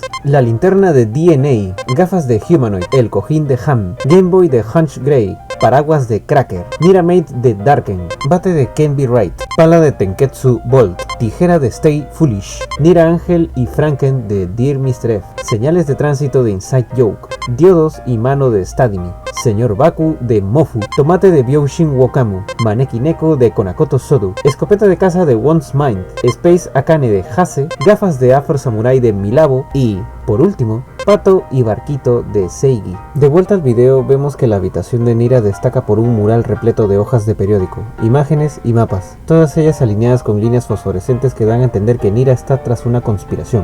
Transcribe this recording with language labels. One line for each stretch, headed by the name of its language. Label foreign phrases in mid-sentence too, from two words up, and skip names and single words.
Spanish: La linterna de DNA, gafas de Humanoid, el cojín de Ham, Game Boy de Hunch Grey, paraguas de Cracker, Mira Mate de Darken, bate de Ken Be Right, pala de Tenketsu Bolt, tijera de Stay Foolish, Nira Ángel y Franken de Dear Mr. F, señales de tránsito de Inside Joke, diodos y mano de Stadimi, Señor Baku de Mofu, tomate de Byoshin Wokamu, Maneki Neko de Konakoto Sodu, escopeta de caza de One's Mind, Space Akane de Hase, gafas de Afro Samurai de Milabo y, por último, pato y barquito de Seigi. De vuelta al video vemos que la habitación de Nira destaca por un mural repleto de hojas de periódico, imágenes y mapas, todas ellas alineadas con líneas fosforescentes que dan a entender que Nira está tras una conspiración.